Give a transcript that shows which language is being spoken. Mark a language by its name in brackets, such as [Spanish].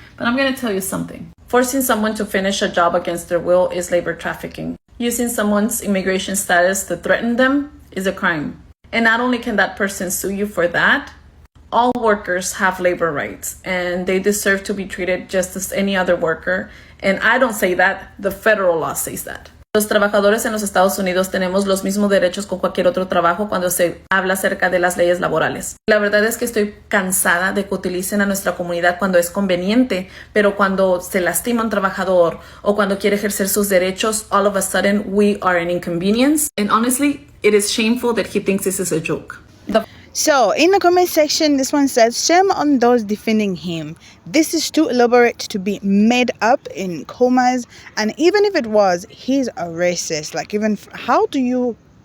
[English] But I'm going to tell you something. Forcing someone to finish a job against their will is labor trafficking. Using someone's immigration status to threaten them is a crime. And not only can that person sue you for that, all workers have labor rights and they deserve to be treated just as any other worker. And I don't say that, the federal law says that. [Spanish] Los trabajadores en los Estados Unidos tenemos los mismos derechos con cualquier otro trabajo cuando se habla acerca de las leyes laborales. La verdad es que estoy cansada de que utilicen a nuestra comunidad cuando es conveniente, pero cuando se lastima un trabajador o cuando quiere ejercer sus derechos, [English] all of a sudden we are an inconvenience. And honestly, it is shameful that he thinks this is a joke. So in the comment section, this one says, shame on those defending him. This is too elaborate to be made up in commas. And even if it was, he's a racist. Like, even how do you